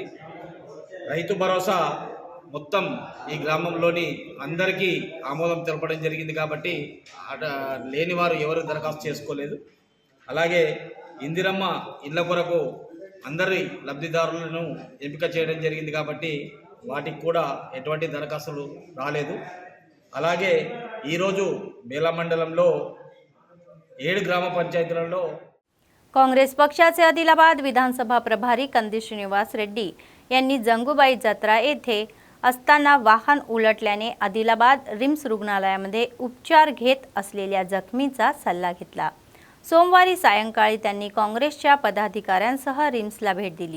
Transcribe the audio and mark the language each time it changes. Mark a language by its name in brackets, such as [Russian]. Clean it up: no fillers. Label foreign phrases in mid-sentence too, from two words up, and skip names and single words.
[Telugu] రైతు భరోసా మొత్తం ఈ గ్రామంలోని అందరికీ ఆమోదం తెలపడం జరిగింది కాబట్టి లేని వారు ఎవరు దరఖాస్తు చేసుకోలేదు. అలాగే ఇందిరమ్మ ఇళ్ల కొరకు అందరి లబ్ధిదారులను ఎంపిక చేయడం జరిగింది కాబట్టి వాటికి కూడా ఎటువంటి దరఖాస్తులు రాలేదు. అలాగే ఈరోజు బేలా మండలంలో 7 గ్రామ పంచాయతీలలో [Marathi] काँग्रेस पक्षाचे आदिलाबाद विधानसभा प्रभारी कंदी श्रीनिवास रेड्डी यांनी जंगूबाई जत्रा येथे असताना वाहन उलटल्याने आदिलाबाद रिम्स रुग्णालयामध्ये उपचार घेत असलेल्या जखमीचा सल्ला घेतला. सोमवारी सायंकाळी त्यांनी काँग्रेसच्या पदाधिकाऱ्यांसह रिम्सला भेट दिली.